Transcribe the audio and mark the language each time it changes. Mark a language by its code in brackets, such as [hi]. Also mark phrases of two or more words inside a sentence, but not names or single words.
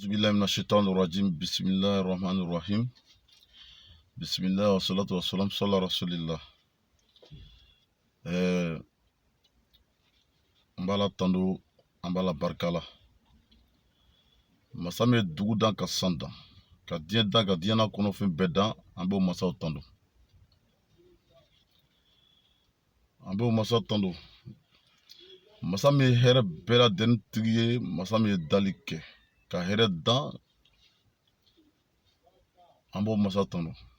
[ar] بالله من الشيطان الرجيم. بسم الله الرحمن الرحيم. بسم الله والصلاة والسلام على رسول الله. [bm] Mbala tando, mbala barkala. Masame dugu dan ka sanda. Ka diɲɛ dan ka diɲɛ na kɔnɔfɛn bɛɛ dan, an b'o masaw tando. An b'o masaw tando. Masa min ye hɛrɛ bɛɛ lajɛlen tigi ye, masa min ye dali kɛ ka hɛrɛ dan, an b'o masa tando.